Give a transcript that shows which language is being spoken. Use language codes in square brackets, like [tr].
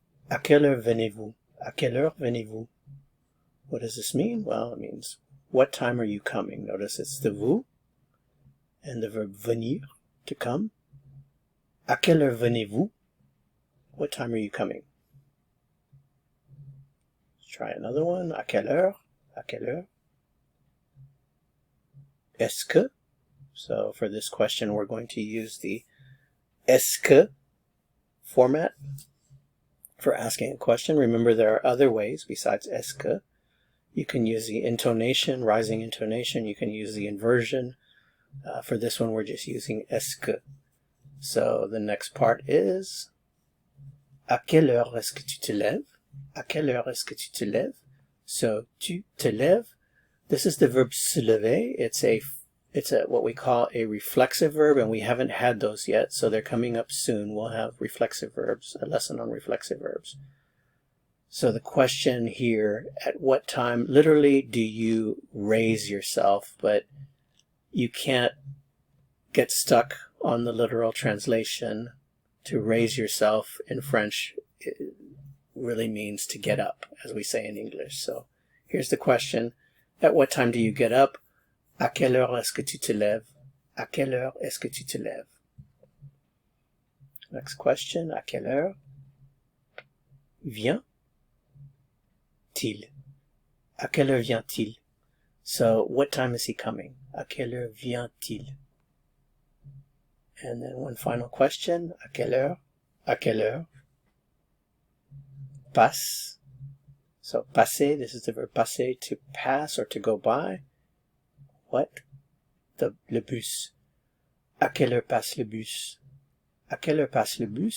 [fr] À quelle heure venez-vous? À quelle heure venez-vous? [en] What does this mean? Well, it means, what time are you coming? Notice it's the vous and the verb venir, to come. [fr] À quelle heure venez-vous? [en] What time are you coming? Let's try another one. [fr] À quelle heure? À quelle heure? Est-ce que? [en] So for this question, we're going to use the est-ce que format for asking a question. Remember, there are other ways besides est-ce que. You can use the intonation, rising intonation. You can use the inversion. For this one, we're just using est-ce que. So the next part is, [fr] à quelle heure est-ce que tu te lèves? À quelle heure est-ce que tu te lèves? So, tu te lèves. [en] This is the verb se lever. It's a what we call a reflexive verb, and we haven't had those yet, so they're coming up soon. We'll have reflexive verbs, a lesson on reflexive verbs. So the question here, at what time, literally, do you raise yourself? But you can't get stuck on the literal translation. To raise yourself in French, it really means to get up, as we say in English. So here's the question. At what time do you get up? [fr] À quelle heure est-ce que tu te lèves? À quelle heure est-ce que tu te lèves? [en] Next question. [fr] À quelle heure vient-il? À quelle heure vient-il? [en] So, what time is he coming? [fr] À quelle heure vient-il? [en] And then one final question. [fr] À quelle heure? À quelle heure passe? [en] So, passer, this is the verb passer, to pass or to go by. What? [fr] Le bus. À quelle heure passe le bus? À quelle heure passe le bus?